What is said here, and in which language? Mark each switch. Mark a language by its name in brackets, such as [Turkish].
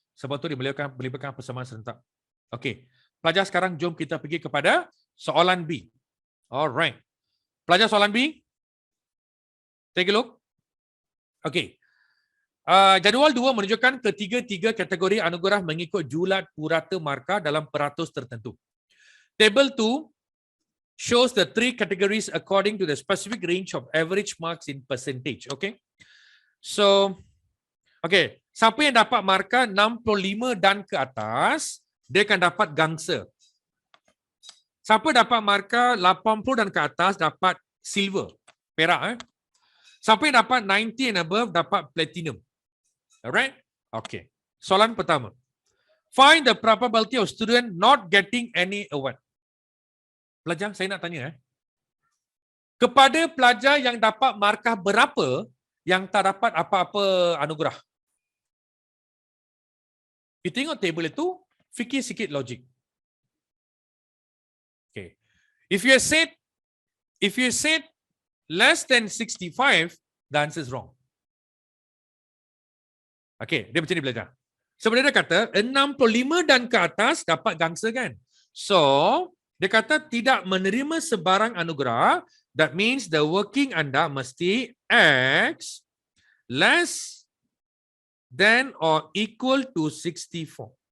[Malay] Sebab tu dia melibatkan persamaan serentak. Okey. Pelajar sekarang jom kita pergi kepada soalan B. Alright. Pelajar soalan B. [English] Take a look. [Malay] Okey. Jadual 2 menunjukkan ketiga-tiga kategori anugerah mengikut julat purata markah dalam peratus tertentu. [English] Table 2 shows the 3 categories according to the specific range of average marks in percentage. Okay. So, okay. [Malay] Siapa yang dapat markah 65 dan ke atas, dia akan dapat gangsa. Siapa dapat markah 80 dan ke atas, dapat silver, perak. Siapa yang dapat [English] 90 and above, [Malay] dapat platinum. [English] Alright? Okay. Soalan pertama. Find the probability of student not getting any award. [Malay] Pelajar, saya nak tanya. Kepada pelajar yang dapat markah berapa, yang tak dapat apa-apa anugerah? You tengok table itu, fikir sikit logik. [English] Okay. If you said less than 65, the answer is wrong. [Malay] Okay, dia macam ni belajar. Sebenarnya dia kata 65 dan ke atas dapat gangsa kan. So, dia kata tidak menerima sebarang anugerah. [English] That means the working [Malay] anda mesti [English] X less than or equal to 64.